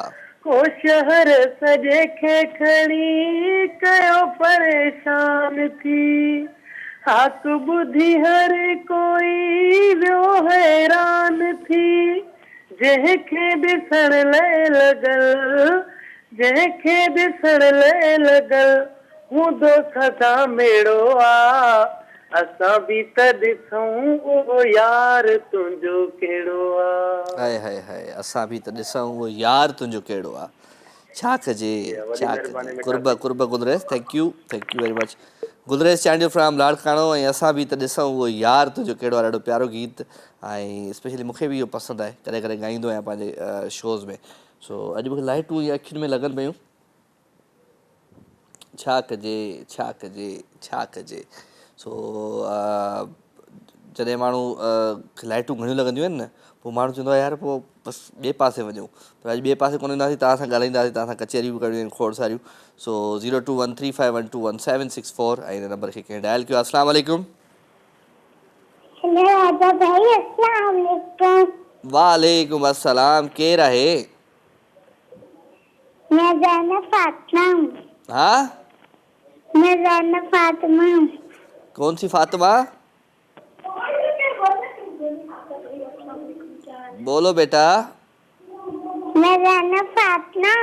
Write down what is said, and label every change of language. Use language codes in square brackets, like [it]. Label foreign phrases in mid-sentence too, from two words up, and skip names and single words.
[sd] हो शहर सॼे खे खणी कयो परेशान थी, हाक ॿुधी हर कोई वियो हैरान थी। जंहिंखे ॾिसण लाइ लॻल, जंहिंखे ॾिसण लाइ लॻल हूंदो सदा मेड़ो आ, असां बि त ॾिसूं उहो यार तुंहिंजो कहिड़ो आ। हाय हाय हाय, असां बि त ॾिसूं उहो यार तुंहिंजो कहिड़ो आहे। छा कजे छा कजे? कुर्ब कुर्ब गुलरेज, [en] Thank you very much. [sd] गुलरेज चांडियो फ्रॉम लाड़काणो। ऐं असां बि त ॾिसूं उहो यार तुंहिंजो कहिड़ो आहे, ॾाढो प्यारो गीत ऐं स्पेशली मूंखे बि इहो पसंदि आहे, कॾहिं कॾहिं ॻाईंदो आहियां पंहिंजे शोज़ में। सो अॼु मूंखे लाइटूं ईअं अखियुनि में लॻनि पियूं, छा कजे छा कजे छा कजे? सो जॾहिं माण्हू लाइटूं घणियूं लॻंदियूं आहिनि न, पोइ माण्हू चवंदो आहे यार पोइ बसि ॿिए पासे वञूं। पर अॼु ॿिए पासे कोन वेंदासीं, तव्हां सां ॻाल्हाईंदासीं, तव्हां सां कचहरियूं बि करणियूं आहिनि खोड़ सारियूं। सो 021351216764 ऐं हिन नंबर खे कंहिं डायल कयो। [ar] السلام عليكم. राजा भाई السلام عليكم. وعليكم السلام. [sd] केरु आहे? [ur] میں زینب فاطمہ ہوں. ہاں, میں زینب فاطمہ ہوں. کون سی فاطمہ؟ بولو بیٹا. میں زینب فاطمہ ہوں.